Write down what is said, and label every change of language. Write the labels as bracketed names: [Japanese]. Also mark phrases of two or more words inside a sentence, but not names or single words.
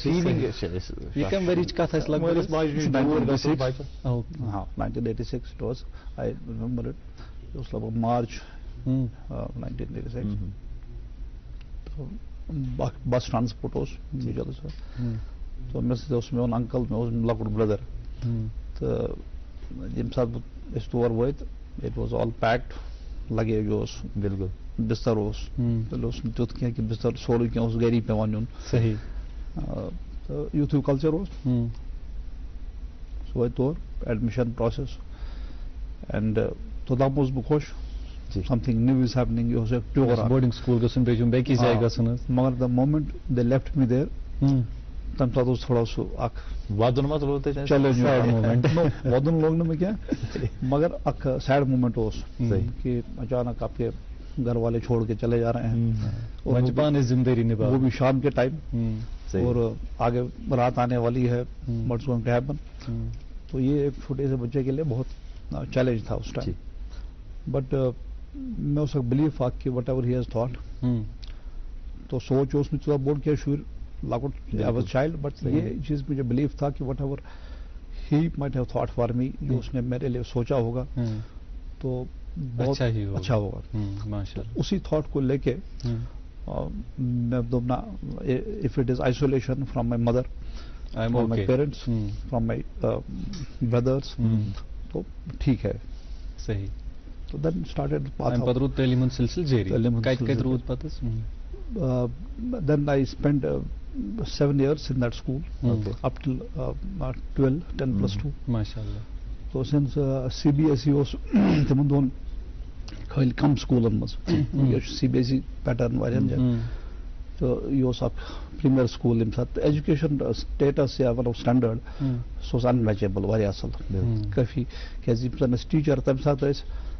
[English] I remember it [Kashmiri] یہِ اوس لگ بگ مارچ 1986 اکھ [English] bus transport [Kashmiri] اوس تہٕ مےٚ سۭتۍ اوس میون انکل مےٚ اوس لۄکُٹ برٛدر تہٕ ییٚمہِ ساتہٕ أسۍ تور وٲتۍ [English] it was all packed luggage [Kashmiri] اوس بالکل بستر اوس تیٚلہِ اوس نہٕ تیُتھ کینٛہہ کہِ بستر سورُے کینٛہہ اوس گری پیوان نیُن صحیح تہٕ یُتھ ہیوٗ کلچر اوس سُہ وٲتۍ تور [English] admission process and [Kashmiri] توٚتام اوسُس بہٕ خۄش [English] something new is happening [Kashmiri] یہِ اوس اکھ پیور [English] boarding school [Kashmiri] گژھُن بیٚیہِ چھُم بیٚکِس جایہِ گژھُن حظ مگر [English] the moment they left me there [Kashmiri] تمہِ ساتہٕ اوس تھوڑا سُہ اکھ وَدُن ما لوگ تۄہہِ چیلینج وَدُن لوگ نہٕ مےٚ کینٛہہ مگر اکھ [English] sad moment [Kashmiri] اوس [Urdu] کہ اچانک آپ کے گھر والے چھوڑ کے چلے جا رہے ہیں [Kashmiri] زندگی [Urdu] وہ بھی شام کے ٹائم اور آگے رات آنے والی ہے [English] what's going to happen [Urdu] تو یہ ایک چھوٹے سے بچے کے لیے بہت چیلنج تھا اس ٹائم بٹ میں اس وقت بلیو اکھ کہ [English] what ever he has thought [Urdu] تو [Kashmiri] سوچ اوس نہٕ تیوٗتاہ بوٚڑ کینٛہہ شُرۍ لۄکُٹ [English] I was child but [Urdu] یہ چیز مجھے بلیو تھا کہ [English] what ever he might have thought for me [Urdu] جو اس نے میرے لیے سوچا ہوگا تو بہت اچھا ہوگا اسی تھاٹ کو لے کے میں دوپنا [English] if it is isolation from my mother from my parents from my brothers [Urdu] تو ٹھیک ہے صحیح [English] تو then started [Kashmiri] تعلیٖم ہُنٛد سلسلہٕ جٲری کتہِ روٗد پتہٕ [English] then I spent 7 years in that school up till 12, 10 plus 2. MashaAllah. So since CBSE was [Kashmiri] تِمن دۄہن خٲلی کم سکوٗلن منٛز یہِ چھُ CBSE پیٹرن واریاہن جاین تہٕ یہِ اوس اکھ پریمیر سکوٗل ییٚمہِ ساتہٕ [English] education status [Kashmiri] یا ونو سٹینڈٲرڈ سُہ اوس انمیچیبل واریاہ اصل کٲفی کیازِ یِم زن أسۍ ٹیٖچر تمہِ ساتہٕ ٲسۍ